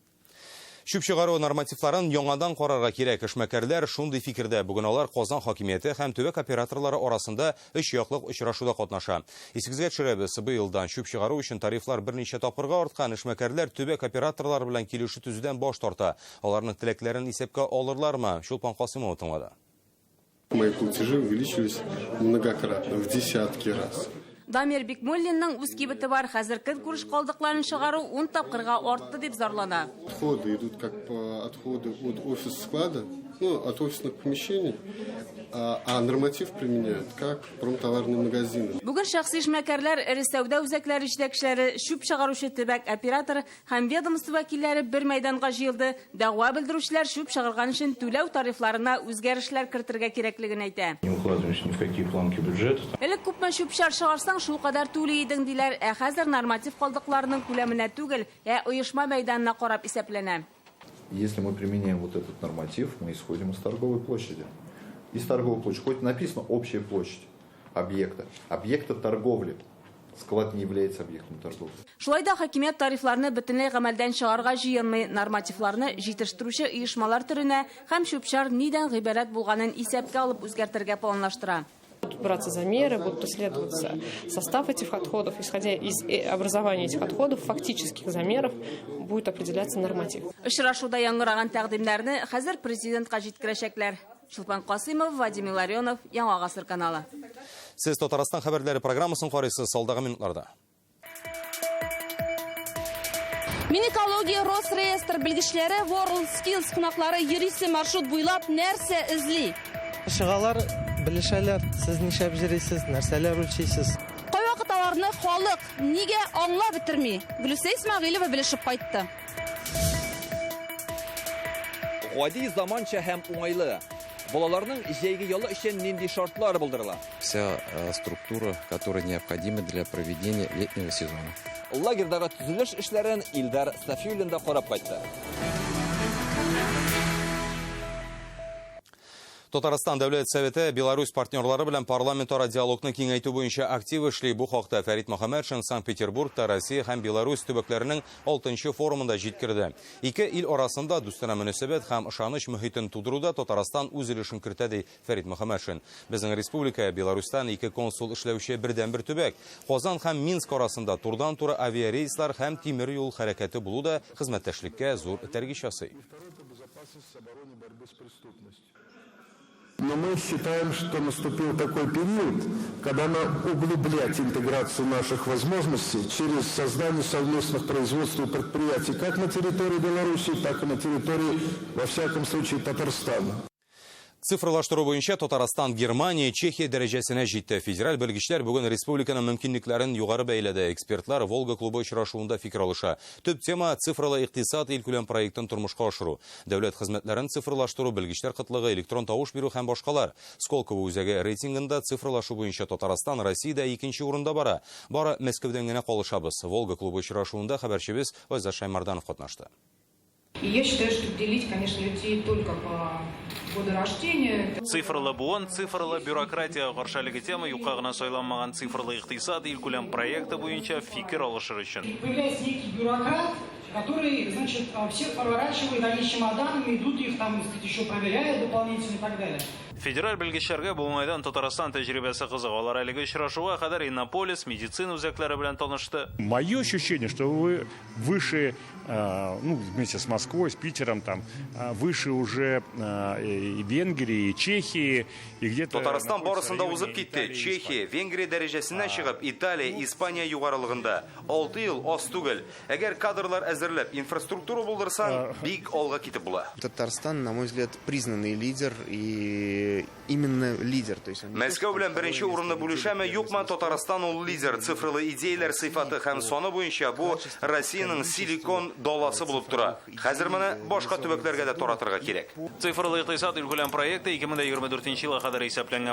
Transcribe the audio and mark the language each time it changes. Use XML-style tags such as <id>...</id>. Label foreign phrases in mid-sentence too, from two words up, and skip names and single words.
<tt>Шүп чыгару нормативларын яңадан карарга кирәк. Эшмәкәрләр шундый фикердә. Бүген алар Казан хакимияте һәм төбәк операторлары арасында 3 яклык очрашуда катнаша. Исегезгә төшерәбез, бу елдан шүп чыгару өчен тарифлар берничә тапкырга арткан. Эшмәкәрләр төбәк операторлар белән килешү төзүдән баш тарта. Аларның теләкләрен исәпкә алырлармы? Шулпан Касымов тыңлады.</tt> <ru>Мои платежи увеличились многократно, в десятки раз.</ru> <tt>Дамир Бикмуллинның үз кибете бар. Хәзер көн-күреш калдыкларын чыгару 10 тапкырга артты дип зарлана.</tt> <ru>Отходы идут как отходы от офис-склада, от офисных помещений, а норматив применяют как промтоварные магазины.</ru> <tt>Бүген шәхси эшмәкәрләр, эре сәүдә үзәкләре җитәкчеләре, шүп чыгарушы төбәк операторы һәм ведомство вәкилләре бер мәйданга җыелды. Дәгъва белдерүчеләр шүп чыгарган өчен түләү тарифларына үзгәрешләр кертергә кирәклеген әйтә.</tt> <ru>Не укладываемся ни в какие планки бюджета.</ru> <tt>Элек күпме шүп чыгарсаң шул кадәр түли идең диләр, хәзер норматив калдыкларының күләменә түгел, оешма мәйданына карап исәпләнә.</tt> <ru>Если мы применяем вот этот норматив, мы исходим из торговой площади. Из торговой площади, хоть написано общая площадь объекта торговли. склад не является объектом торговли.</ru> <tt>Шулай да хакимият тарифларны бөтенләй гамәлдән чыгарга җыенмый, нормативларны җитештерүче оешмалар төренә һәм шүпшар нидән гыйбарәт булганын исәпкә алып үзгәртергә планлаштыра.</tt> <ru>Будут браться замеры, будут исследоваться состав этих отходов. Исходя из образования этих отходов, фактических замеров, будет определяться норматив.</ru> <tt>Очрашуда яңгыраган тәкъдимнәрне хәзер президентка җиткерәчәкләр. Шулпан Касыймов, Вадим Илларионов, Яңа Гасыр каналы. Сез Татарстан хәбәрләре программасын карыйсыз салдагы минутларда. Минекология Росреестр белгечләре WorldSkills кунаклары йөрисе маршрут буйлап нәрсә эзли? Шыгалар белешәләр, сез нишләп йөрисез, нәрсәләр үлчисез? Кайвакыт аларны халык нигә аңлап бетерми? Гөлүсә Исмәгыйлова белешеп кайтты. Гади заманча һәм уңайлы. Балаларның җәйге ялы өчен нинди шартлар булдырыла?</tt> <ru>Вся структура, которая необходима для проведения летнего сезона.</ru> <tt>Лагердагы төзелеш эшләрен Илдар Сафиуллин да карап кайтты. Татарстан Дәүләт Советы Беларусь партнерлары белән парламентара диалогны киңәйтү буенча актив эшли. Бу хакта Фәрит Мөхәммәтшин Санкт-Петербургта Россия һәм Беларусь төбәкләренең 6-нчы форумында җиткерде. Ике ил арасында дустана мөнәсәбәт һәм ышаныч мөхитен тудыруда Татарстан үз өлешен кертә, ди Фәрит Мөхәммәтшин. Безнең республика Беларустан ике консул эшләүче бердән-бер төбәк. Казан һәм Минск арасында турдан-туры авиарейслар һәм тимер юл хәрәкәте булу да хезмәттәшлеккә зур этәргеч ясый.</tt> <ru>Но мы считаем, что наступил такой период, когда надо углублять интеграцию наших возможностей через создание совместных производств и предприятий как на территории Беларуси, так и на территории, во всяком случае, Татарстана.</ru> <tt>Цифрлаштыру буенча Татарстан, Германия, Чехия дәрәҗәсенә җитте. Федераль белгечләр бүген республиканың мөмкинлекләрен югары бәяләде. Экспертлар Волга клубы очрашуында фикер алыша. Төп тема цифрлы икътисад илкүләм проектын тормышка ашыру. Дәүләт хезмәтләрен цифрлаштыру, белгечләр кытлыгы, электрон тавыш бирү һәм башкалар. Сколково үзәге рейтингында цифрлашу буенча Татарстан Россиядә 2нче урында бара. Бары Мәскәүдән генә калышабыз. Волга клубы очрашуында хәбәрчебез Айза Шаймарданов катнашты.</tt> <ru>И я считаю, что делить, конечно, людей только по году рождения.</ru> <tt>Цифрлы буын, цифрлы бюрократия каршылыгы тема юкка гына сайланмаган цифрлы икътисад илкүләм проекты буенча фикер алышыр өчен.</tt> <ru>Появляется некий бюрократ, который, значит, всех проворачивает, они чемоданами идут, их там еще проверяют дополнительно и так далее.</ru> <tt>Федераль белгечләргә бу уңайдан Татарстан тәҗрибәсе кызык. Алар әлеге очрашуга кадәр Иннополис, медицина үзәкләре белән танышты.</tt> <ru>Мое ощущение, что вы выше, вместе с Москвой, с Питером, там, выше уже и Венгрии, и Чехии, и где-то...</ru> <tt>Татарстан барысында узып китте. Чехия, Венгрия дәрәҗәсенә чыгып, Италия, Испания югарылыгында. 6 ел аз түгел. Әгәр кадрлар әзерләп, инфраструктура булдырсаң, бик алга китеп була.</tt> <ru>Татарстан, на мой взгляд, признанный лидер и именно лидер.</ru> <tt>Мәскәү белән беренче урынны бүлешәме, юкмы, Татарстан ул лидер. Цифрлы идеяләр сыйфаты һәм саны буенча бу Россиянең силикон даласы булып тора. Хәзер моны башка төбәкләргә дә таратырга кирәк. Цифрлы икътисад илкүләм проекты 2024 елга кадәр исәпләнгән.</tt>